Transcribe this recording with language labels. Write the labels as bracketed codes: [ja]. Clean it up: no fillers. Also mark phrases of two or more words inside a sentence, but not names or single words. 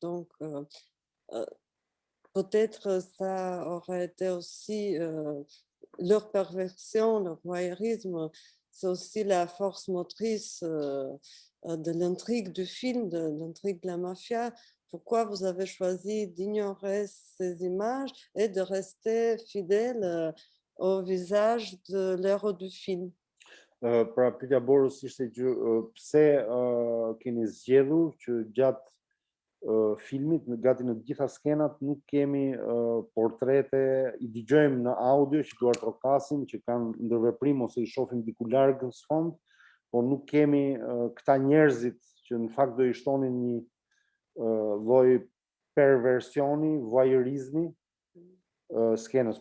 [fr] Donc, peut-être ça aurait été aussi leur perversion, leur voyeurisme. C'est aussi la force motrice de l'intrigue du film, de l'intrigue de la mafia. Pourquoi vous avez choisi d'ignorer ces images et de rester fidèle au visage de l'héros du film? [sq] Pra pyetja Borës ishte që pse keni zgjedhur që gjatë filmit, gati në gjitha skenat, nuk kemi portrete, i dëgjojmë në audio që duart trokasin, që kanë ndërveprim ose i shohim diku larg në sfond, por nuk kemi këta njerëzit që në fakt do i shtonin lloj perversioni, voyeurizmi skenës.